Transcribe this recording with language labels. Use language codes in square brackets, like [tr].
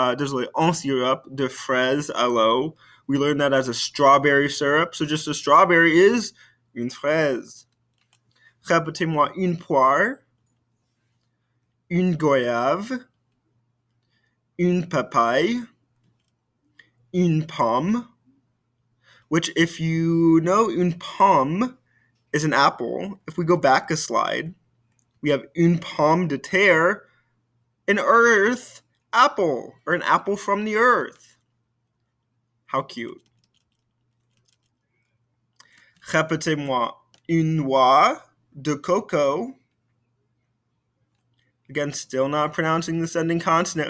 [fr] Désolé, un syrup de fraise à l'eau. [en] We learned that as a strawberry syrup. So just a strawberry is [fr] une fraise. Répétez-moi, une poire. Une goyave. Une papaye. Une pomme. [en] Which, if you know, [fr] une pomme [en] is an apple. If we go back a slide, we have [fr] une pomme de terre, [en] an earth apple, or an apple from the earth. How cute. [fr] Répétez-moi, une noix de coco. [en] Again, still not pronouncing this ending consonant.